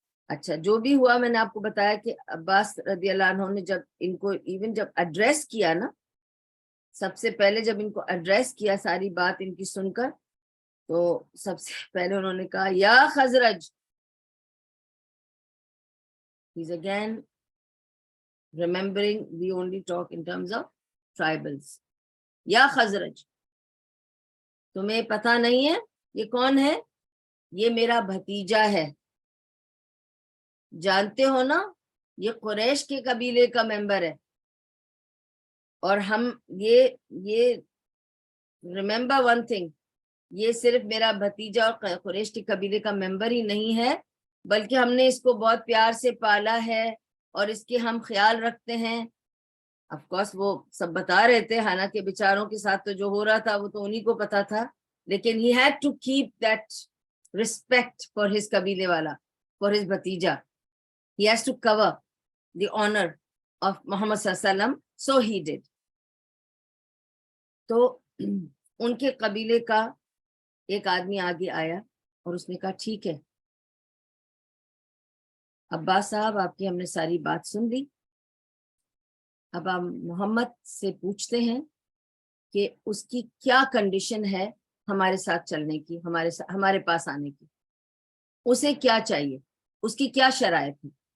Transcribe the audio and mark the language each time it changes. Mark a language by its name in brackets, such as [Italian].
[Urdu] اچھا, جو بھی ہوا میں نے آپ کو بتایا کہ عباس رضی اللہ عنہ نے جب ان کو ایون جب ایڈریس کیا نا, سب سے پہلے جب ان کو ایڈریس کیا ساری بات ان کی سن کر, تو سب سے پہلے انہوں نے کہا یا خزرج. [English] He's again remembering we only talk in terms of tribals. [Urdu] یا خزرج, تمہیں پتہ نہیں ہے یہ کون ہے؟ یہ میرا بھتیجا ہے. جانتے ہو نا یہ قریش کے قبیلے کا ممبر ہے, اور ہم یہ [English] remember one thing, [Urdu] یہ صرف میرا بھتیجا اور قریش کے قبیلے کا ممبر ہی نہیں ہے, بلکہ ہم نے اس کو بہت پیار سے پالا ہے اور اس کے ہم خیال رکھتے ہیں. آف کورس وہ سب بتا رہے تھے, حالانکہ بیچاروں کے ساتھ تو جو ہو رہا تھا وہ تو انہی کو پتا تھا, لیکن [English] he had to keep that respect for his [Urdu] قبیلے والا, for his بھتیجا. [English] He has to cover the honor of Muhammad صلی اللہ علیہ وسلم, so he did. [Urdu] تو ان کے قبیلے کا ایک آدمی آگے آیا اور اس نے کہا ٹھیک ہے عباس صاحب, آپ کی ہم نے ساری بات سن لی, اب ہم محمد سے پوچھتے ہیں کہ اس کی کیا کنڈیشن ہے ہمارے ساتھ چلنے کی, ہمارے پاس آنے کی, اسے کیا چاہیے, اس کی کیا شرائط ہے.